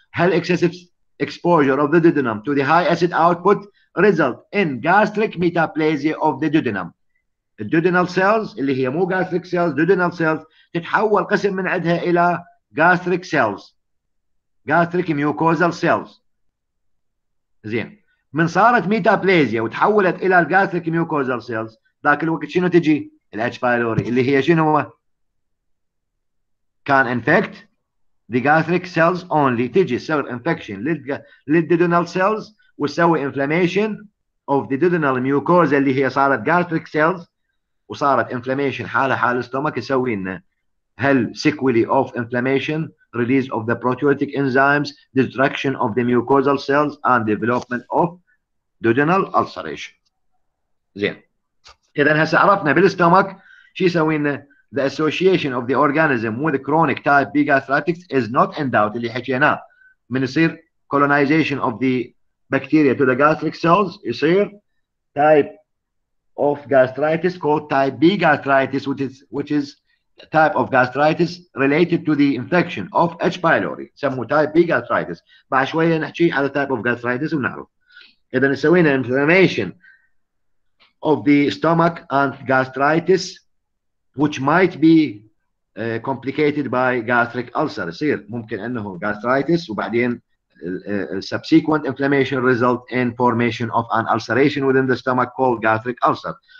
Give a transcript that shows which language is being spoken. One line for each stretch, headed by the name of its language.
English: هل excessive exposure of the duodenum to the high acid output result in gastric metaplasia of the duodenum.
Arabic: الduodenal cells اللي هي مو gastric cells، duodenal cells تتحول قسم من عندها إلى gastric cells، gastric mucosal cells. زين من صارت metaplasia وتحولت إلى gastric mucosal cells، ذاك الوقت شنو تجي؟ ال H.
English: pylori
Arabic: اللي هي شنو؟
English: can infect the gastric cells only.
Arabic: تجي تسوي infection للduodenal cells وتسوي
English: inflammation of the duodenal mucosa
Arabic: اللي هي صارت gastric cells وصارت inflammation حالها حال الستومك. يسوي لنا هل
English: sequelae of inflammation, release of the proteolytic enzymes, destruction of the mucosal cells and development of duodenal ulceration.
Arabic: زين إذا هسه عرفنا بالستومك شو يسوي لنا.
English: The association of the organism with chronic type B gastritis is not in doubt.
Arabic: اللي حكيناه من يصير
English: colonization of the bacteria to the gastric cells يصير type of gastritis called type B gastritis, which is type of gastritis related to the infection of H. pylori. سموه type B gastritis.
Arabic: بعد شوية نحكي على type of gastritis ونعرف. إذا سوينا
English: inflammation of the stomach and gastritis which might be complicated by gastric ulcer.
Arabic: يصير ممكن انه
English: gastritis وبعدين subsequent inflammation result in formation of an ulceration within the stomach called gastric ulcer.